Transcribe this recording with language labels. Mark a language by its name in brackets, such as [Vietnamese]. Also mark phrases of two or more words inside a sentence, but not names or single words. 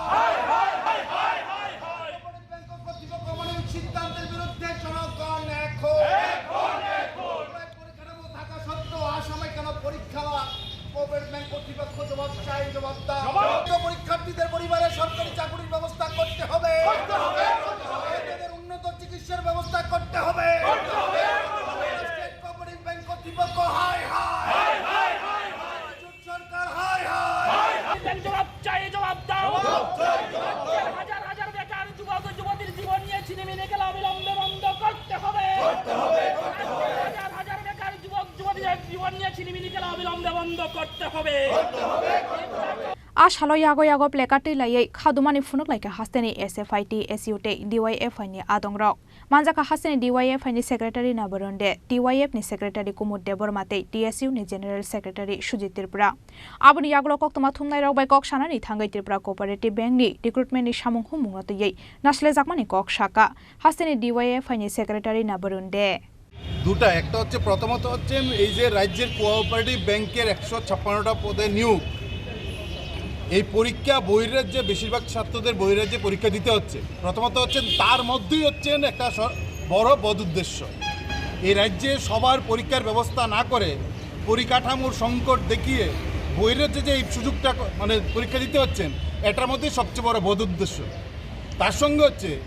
[Bangla] কর্তৃপক্ষ মানবিক সিদ্ধান্তের বিরুদ্ধে জনগণ পরিকাঠামো থাকা সত্ত্বেও আসামে কেন পরীক্ষা কোঅপারেটিভ ব্যাংক কর্তৃপক্ষ জবাব চাই জবাব দাও পরীক্ষার্থীদের পরিবারে সরকারি চাকরির ব্যবস্থা করতে হবে এদের উন্নত চিকিৎসার ব্যবস্থা করতে হবে কোঅপারেটিভ ব্যাংক কর্তৃপক্ষ হয় সরকার হয় জবাব চাই জবাব দাও হাজার হাজার বেকার যুবক যুবতীর জীবন নিয়ে ছিনিমিনি খেলা অবিলম্বে বন্ধ করতে হবে হাজার হাজার বেকার যুবক যুবতীর জীবন নিয়ে ছিনিমিনি খেলা অবিলম্বে বন্ধ করতে হবে [Kok Borok] Ashalo yago plekati layai khadumani phunuklaikha hasteni SFI TSU te DYF ni adongrok manjaka hasteni DYF ni secretary na boronde DYF ni secretary kumud debormate TSU ni [English] general secretary [Kok Borok] Sujit Tripura abuni yaglo koktoma thumnai rok bai kok sanani thangai Tripura Co-Operative Bank ni recruitment ni samung humungate yei nasle jakmani kok shaka hasteni DYF ni secretary na boronde [Bangla] দুটা একটা হচ্ছে প্রথমত হচ্ছে এই যে রাজ্যের কোঅপারেটিভ ব্যাংকের 156টা পদে নিয়োগ এই পরীক্ষা বহির্রাজ্যে বেশিরভাগ ছাত্রদের বহির্রাজ্যে পরীক্ষা দিতে হচ্ছে প্রথমত হচ্ছে তার মধ্যেই হচ্ছেন একটা বড় বদউদ্দেশ্য এই রাজ্যে সবার পরীক্ষার ব্যবস্থা না করে পরিকাঠামোর সংকট দেখিয়ে বহির্রাজ্যে যে এই সুযোগটা মানে পরীক্ষা দিতে হচ্ছেন এটার মধ্যে সবচেয়ে বড় বদউদ্দেশ্য তার সঙ্গে হচ্ছে